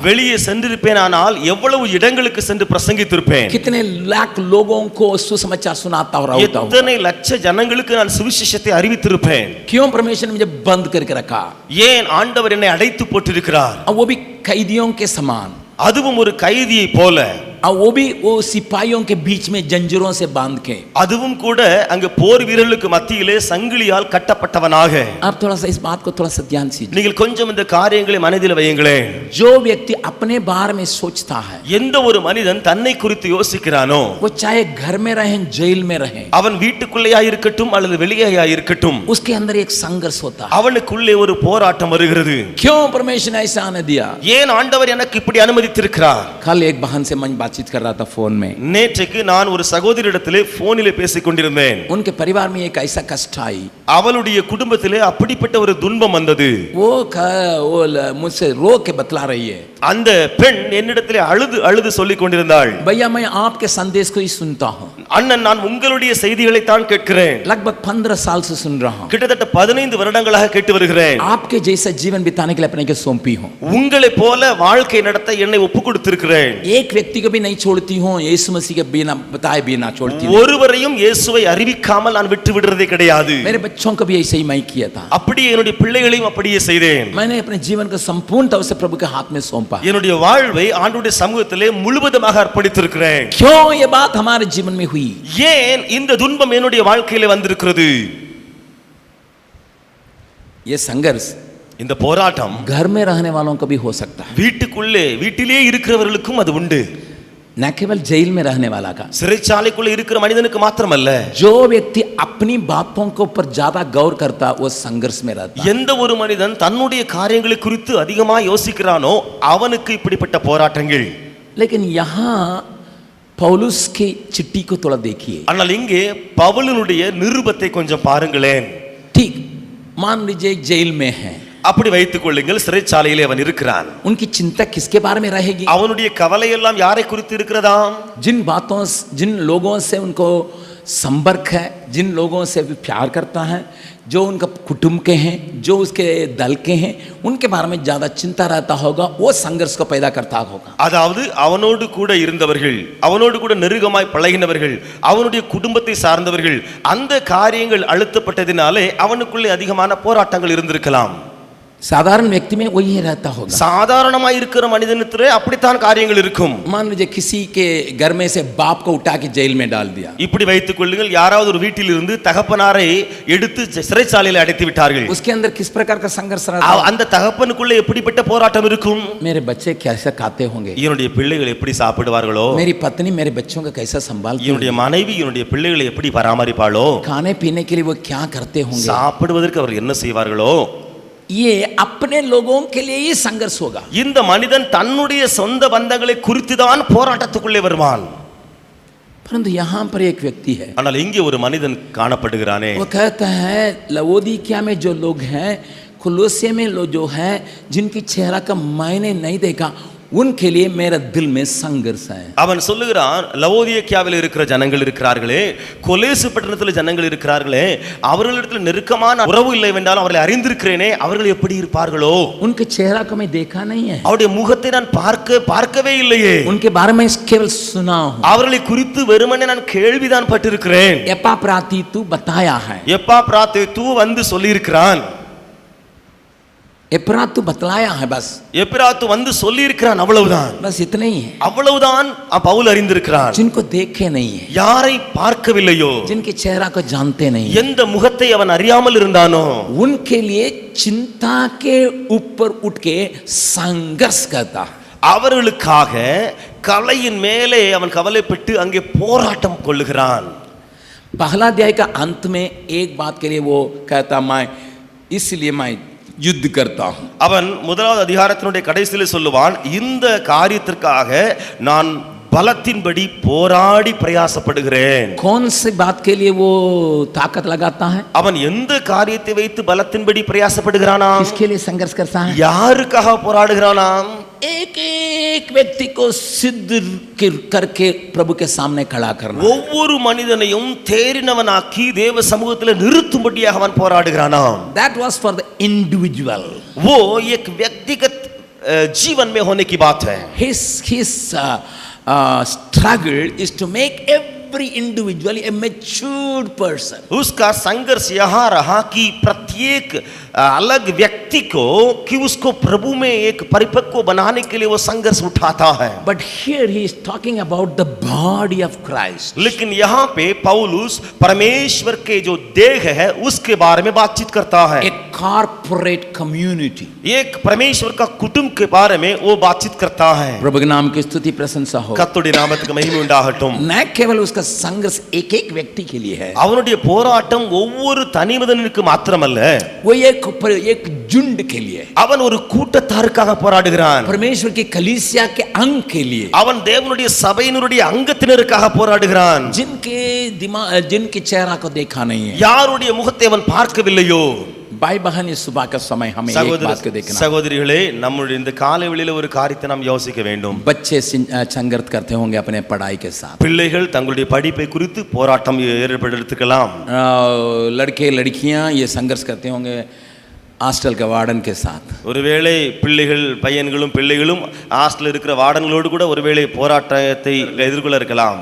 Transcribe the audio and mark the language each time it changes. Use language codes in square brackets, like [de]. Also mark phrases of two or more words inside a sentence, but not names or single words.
[ta] வெளியே சென்றிருப்பேனால் எவ்வளவு இடங்களுக்கு சென்று பிரசங்கித்திருப்பேன்? [hi] कितने लाख लोगों को सुसमाचार सुनाता और होता हूं? [ta] எத்தனை லட்ச ஜனங்களுக்கு நான் சுவிசேஷத்தை அறிவித்திருப்பேன்? [hi] क्यों परमेश्वर ने मुझे बंद करके रखा? [ta] ஏன் ஆண்டவர் என்னை அடைத்து போட்டிருக்கிறார்? [hi] और वो भी कैदियों के समान, [ta] அதுவும் ஒரு கைதியை போல, [hi] और वो भी वो सिपाहियों के बीच में जंजीरों से बांध के। [ta] அதுவும் கூட அங்க போர் வீரர்களுக்கு மத்தியிலே சங்கிலியால் கட்டப்பட்டவனாக. [hi] आप थोड़ा सा इस बात को थोड़ा सा ध्यान से, [ta] நீங்கள் கொஞ்சம் இந்த காரியங்களை மனதில் வையுங்களேன். [hi] जो व्यक्ति अपने बारे में सोचता है, [ta] எந்த ஒரு மனிதன் தன்னை குறித்து யோசிக்கிறானோ, [hi] वो चाहे घर में रहे जेल में रहे, [ta] அவன் வீட்டுக்குள்ளேயா இருக்கட்டும் அல்லது வெளியேயா இருக்கட்டும், [hi] उसके अंदर एक संघर्ष होता है। [ta] அவனுக்குள்ளே ஒரு போராட்டம் வருகிறது. [hi] क्यों परमेश्वर ने ऐसा आने दिया? [ta] ஏன் ஆண்டவர் எனக்கு இப்படி அனுமதித்திருக்கிறார்? [hi] कल एक बहन से मैं बातचीत कर रहा था फोन में, [ta] நேற்றுக்கு நான் ஒரு சகோதரியிடத்திலே போனிலே பேசிக் கொண்டிருந்தேன். [hi] उनके परिवार में एक ऐसा कष्ट आई, [ta] அவளுடைய குடும்பத்திலே அப்படிப்பட்ட ஒரு துன்பம் வந்தது. [hi] वो मुझसे रो के बतला रही है, [ta] அந்த பெண் என்னிடத்திலே அழுது அழுது சொல்லிக் கொண்டிருந்தாள். [hi] भैया मैं आपके संदेश को ही सुनता हूँ, [ta] அண்ணன், நான் உங்களுடைய செய்திகளை தான் கேட்கிறேன். [hi] लगभग 15 साल से सुन रहा हूँ, [ta] கிட்டத்தட்ட 15 வருடங்களாக கேட்டு வருகிறேன். [hi] आपके जैसा जीवन बिताने के लिए अपने को सौंपी हूँ, [ta] உங்களை போல வாழ்க்கை நடத்த என்னை ஒப்பு கொடுத்திருக்கிறேன். [hi] एक व्यक्ति को भी नहीं छोड़ती हूँ, यीशु मसीह के बिना बताए बिना छोड़ती हूँ, [ta] ஒருவரையும் இயேசுவை அறிவிக்காமல் நான் விட்டு விடுறதே கிடையாது. [hi] मेरे बच्चों को भी ऐसे ही मैं किया था, [ta] அப்படியே என்னுடைய பிள்ளைகளையும் அப்படியே செய்தேன். [hi] मैंने अपने जीवन को संपूर्ण तौर से प्रभु के हाथ में सौंपा। [ta] என்னுடைய வாழ்வை ஆண்டவருடைய சமூகத்திலே முழுவதுமாக அர்ப்பணித்திருக்கிறேன். [hi] क्यों ये बात हमारे जीवन में हुई? [ta] ஏன் இந்த துன்பம் என்னுடைய வாழ்க்கையிலே வந்திருக்கிறது? [hi] ये संघर्ष [ta] இந்த போராட்டம் [hi] घर में रहने वालों को भी हो सकता है, [ta] வீட்டிலே இருக்கிறவர்களுக்கும் அது உண்டு. [hi] न केवल जेल में रहने वाला का, [ta] சிறைச்சாலைக்குள்ள இருக்கிற மனிதனுக்கு மாத்திரமல்ல, [hi] जो व्यक्ति अपनी बातों के ऊपर ज्यादा गौर करता वो संघर्ष में रहता है। [ta] எந்த ஒரு மனிதன் தன்னுடைய காரியங்களை குறித்து அதிகமா யோசிக்கிறானோ அவனுக்கு இப்படிப்பட்ட போராட்டங்கள். [hi] लेकिन यहाँ पौलुस की चिट्ठी को थोड़ा देखिए, [ta] ஆனால் இங்கே பவுலினுடைய நிருபத்தை கொஞ்சம் பாருங்களேன். [hi] ठीक मान लीजिए जेल में है, [ta] அப்படி வைத்துக் கொள்ளுங்கள், சிறைச்சாலையிலே அவன் இருக்கிறான். [hi] उनकी चिंता किसके बारे में रहेगी? [ta] அவனுடைய கவலை எல்லாம் யாரை குறித்து இருக்கிறதாம்? [hi] जिन लोगों से उनको संपर्क है, जिन लोगों से भी प्यार करता है, जो उनका कुटुंब के हैं, जो उसके दल के हैं, उनके बारे में ज्यादा चिंता रहता होगा, वो संघर्ष को पैदा करता होगा। [ta] அதாவது அவனோடு கூட இருந்தவர்கள், அவனோடு கூட நெருக்கமாய் பழகினவர்கள், அவனுடைய குடும்பத்தை சார்ந்தவர்கள், அந்த காரியங்கள் அழுத்தப்பட்டதினாலே அவனுக்குள்ளே அதிகமான போராட்டங்கள் இருந்திருக்கலாம். [hi] साधारण व्यक्ति में वही रहता होगा। [ta] சாதாரணமாய் இருக்கிற மனிதனிடத்திலே அப்படித்தான் காரியங்கள் இருக்கும். [hi] मान लीजिए किसी के घर में से बाप को उठा के जेल में डाल दिया, [ta] இப்படி வைத்துக் கொள்ளுங்கள், யாராவது ஒரு வீட்டில் இருந்து தகப்பனாரை எடுத்து சிறைச்சாலையில் அடைத்து விட்டார்கள். [hi] उसके अंदर किस प्रकार का संघर्ष रहता है? [ta] அந்த தகப்பனுக்குள்ள எப்படிப்பட்ட போராட்டம் இருக்கும்? [hi] मेरे बच्चे कैसे खाते होंगे, [ta] என்னுடைய பிள்ளைகள் எப்படி சாப்பிடுவார்களோ, [hi] मेरी पत्नी मेरे बच्चों को कैसा संभालती [ta] என்னுடைய [hi] होगी, [ta] மனைவி என்னுடைய பிள்ளைகளை எப்படி பராமரிப்பாளோ, [hi] खाने पीने के लिए वो क्या करते होंगे, [ta] சாப்பிடுவதற்கு அவர் என்ன செய்வார்களோ, [hi] ये अपने लोगों के लिए ही संघर्ष होगा। [ta] இந்த மனிதன் தன்னுடைய சொந்த பந்தங்களை குறித்துதான் போராட்டத்துக்குள்ளே வருவான். [hi] परंतु यहाँ पर एक व्यक्ति है, [ta] ஆனால் இங்கே ஒரு மனிதன் காணப்படுகிறானே, [hi] वो कहता है लवोदिकिया में जो लोग हैं, कुलोसिया में लोग जो हैं, जिनकी चेहरा का मैंने नहीं देखा, उनके लिए मेरा दिल में संघर्ष है। [ta] அவன் சொல்லுகிறான், லவோதியேக்கியாவில் இருக்கிற ஜனங்கள் இருக்கிறார்களே, கொலேசு பட்டணத்தில் ஜனங்கள் இருக்கிறார்களே, அவர்களிடத்தில் நெருக்கமான உறவு இல்லை என்றாலும் அவர்களை அறிந்திருக்கிறேனே, அவர்கள் எப்படி இருப்பார்களோ, [hi] उनके चेहरा को मैं देखा नहीं है, [ta] அவருடைய முகத்தை நான் பார்க்கவே இல்லையே, [hi] उनके बारे में केवल सुना हूं, [ta] அவர்களை குறித்து வெறுமனே நான் கேள்விதான் பட்டிருக்கிறேன். [hi] एपाफ्राती तू बताया है, [ta] எப்பாப்ராத்து தூ வந்து சொல்லியிருக்கிறான், [hi] एपरातु बतलाया है, बस [ta] எப்பிராத்து வந்து சொல்லியிருக்கிறான், அவ்வளவுதான். [hi] बस इतना ही है। [ta] அவ்வளவுதான் பவுல் அறிந்திருக்கிறான். [hi] जिनको देखे नहीं है, [ta] யாரை பார்க்கவில்லையோ, [hi] जिनके चेहरा को जानते नहीं है, [ta] எந்த முகத்தை அவன் அறியாமல் இருந்தானோ, [hi] उनके लिए चिंता के ऊपर उठ के संघर्ष करता है। [ta] அவர்களுக்காக கலையின் மேலே அவன் கவலைப்பட்டு அங்கே போராட்டம் கொள்ளுகிறான். [hi] पहला अध्याय का अंत में एक बात के लिए वो कहता, मैं इसलिए मैं युद्ध करता हूं। [ta] அவன் முதலாவது அதிகாரத்தினுடைய கடைசியிலே சொல்லுவான், இந்த காரியத்திற்காக நான் பலத்தின்படி போராடி பிரயாசப்படுகிறேன். [hi] कौन सी बात के लिए वो ताकत लगाता है? [ta] அவன் எந்த காரியத்தை வைத்து பலத்தின்படி பிரயாசப்படுகிறானாம்? [hi] किसके लिए संघर्ष करता है? [ta] யாருக்காக போராடுகிறானாம்? [hi] एक एक व्यक्ति को सिद्ध करके प्रभु के सामने खड़ा करना. [ta] ஒவ்வொரு மனிதனையும் தேறினவனாக்கி தேவ சமூகத்தில் நிறுத்தும்படியாக அவன் போராடுகிறானாம். [en] That was for the individual. [hi] वो एक व्यक्तिगत जीवन में होने की बात है. [en] His struggle is to make every individual a matured person. [hi] उसका संघर्ष यहाँ रहा कि प्रत्येक अलग व्यक्ति को कि उसको प्रभु में एक परिपक्व बनाने के लिए वो संघर्ष उठाता है. [en] But here he is talking about the body of Christ. [hi] लेकिन यहाँ पे पौलुस परमेश्वर के जो देह है उसके बारे में बातचीत करता है. [en] A corporate community. [hi] एक परमेश्वर का कुटुंब के बारे में वो बातचीत करता है. प्रभु के नाम की स्तुति प्रशंसा हो. [ta] கர்த்தருடைய நாமத்துக்கு மகிமை உண்டாகட்டும். [hi] न केवल उसका संघर्ष एक एक व्यक्ति के लिए है. [ta] அவனுடைய போராட்டம் ஒவ்வொரு தனிமனிதனுக்கு மாத்திரமல்ல, [hi] वो एक झुंड के लिए. [ta] அவன் ஒரு கூட்டத்தாருக்காக போராடுகிறான். [hi] परमेश्वर की कलीसिया के अंग के लिए. [ta] அவன் தேவனுடைய சபையினுடைய அங்கத்தினருக்காக போராடுகிறான். [hi] जिनके चेहरा को देखा नहीं है. [ta] யாருடைய முகத்தை அவன் பார்க்கவில்லையோ. [hi] भाई बहन, इस सुबह का समय हमें एक बात को देखना. [ta] சகோதரிகளே, நம்முடைய இந்த காலை வேளையில ஒரு காரியத்தை நாம் யோசிக்க வேண்டும். [hi] बच्चे संघर्ष करते होंगे अपने पढ़ाई के साथ. [ta] பிள்ளைகள் தங்களுடைய படிப்பை குறித்து போராட்டம் ஏற்படுத்திக்கலாம். [hi] लड़के लड़कियां ये संघर्ष करते होंगे ஹாஸ்டல் के वार्डन के साथ. [ta] ஒருவேளை பிள்ளைகள் பையன்களும் பிள்ளைகளும் ஹாஸ்டல் இருக்கிற வார்டன்களோடு கூட ஒருவேளை போராட்டத்தை எதிர்கொள்ள இருக்கலாம்.